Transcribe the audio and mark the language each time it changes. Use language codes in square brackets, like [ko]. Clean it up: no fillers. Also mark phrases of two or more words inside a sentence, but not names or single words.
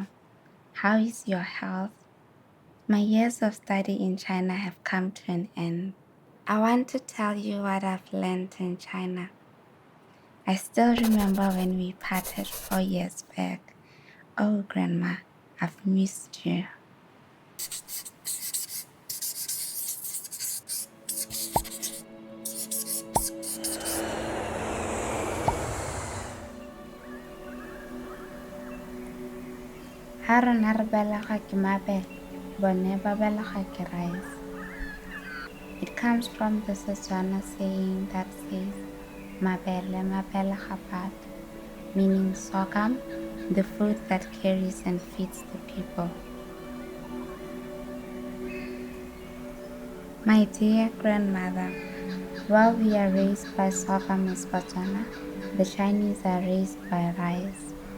[en] How is your health? My years of study in China have come to an end. I want to tell you what I've learned in China. I still remember when we parted 4 years back. Oh, Grandma, I've missed you. [tn] Ha rona re belegwa ke mabele, bone ba belegwa ke rice. [en] It comes from the Setswana saying that says, [tn] mabele ga bat, [en] meaning sorghum, the food that carries and feeds the people. My dear grandmother, while we are raised by sorghum in Botswana, the Chinese are raised by rice.